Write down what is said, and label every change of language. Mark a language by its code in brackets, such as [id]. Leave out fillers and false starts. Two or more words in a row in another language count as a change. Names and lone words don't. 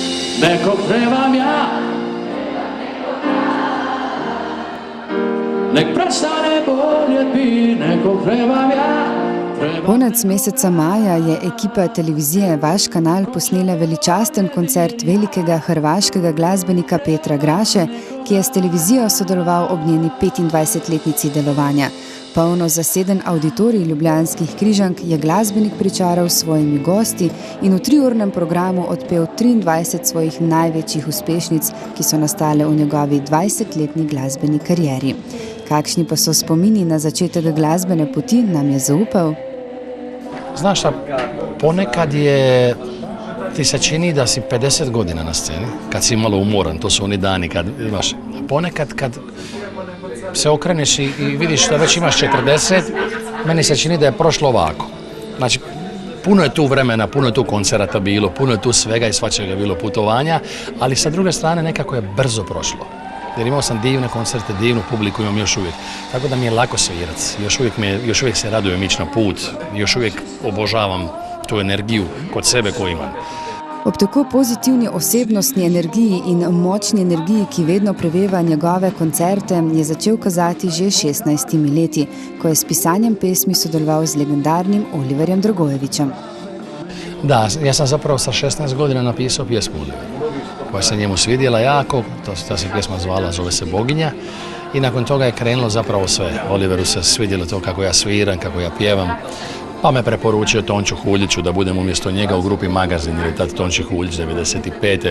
[hr] nekog trebam ja. Nek prestane boljeti, nekog trebam ja. [sl] Konec meseca maja je ekipa televizije Vaš kanal posnela veličasten koncert velikega hrvaškega glasbenika Petra Graše, ki je s televizijo sodeloval ob njeni 25-letnici delovanja. Polno zaseden avditorij ljubljanskih Križank je glasbenik pričaral s svojimi gosti in v 3-urnem programu odpel 23 svojih največjih uspešnic, ki so nastale v njegovi 20-letni glasbeni karieri. Kakšni pa so spomini na začetek glasbene poti, nam je zaupal. [hr] Znaš šta, ponekad ti se čini da si 50 godina na sceni, kad si malo umoran, to su oni dani kad imaš. Ponekad kad se okreneš i vidiš da već imaš 40, meni se čini da je prošlo ovako. Znači, puno je tu vremena, puno je tu koncerata bilo, puno je tu svega i svačega bilo putovanja, ali sa druge strane nekako je brzo prošlo. Jer imao sam divne koncerte, divnu publiku imam još uvijek. Tako da mi je lako svirati. Još uvijek se radujem ići na put. Još uvijek obožavam tu energiju kod sebe koju imam. [sl] Ob tako pozitivni osebnostni energiji in močni energiji, ki vedno preveva njegove koncerte, je začel kazati že 16 leti, ko je s pisanjem pesmi sodeloval z legendarnim Oliverjem Dragojevićem. [hr] Da, ja sam zapravo sa 16 godina napisao pjesmu koja se njemu svidjela jako, ta se pjesma zove se Boginja i nakon toga je krenulo zapravo sve. Oliveru se svidjelo to kako ja sviram, kako ja pjevam, pa me preporučio Tonču Huljiću da budem umjesto njega u grupi Magazin, jer je tad Tonči Huljić 95.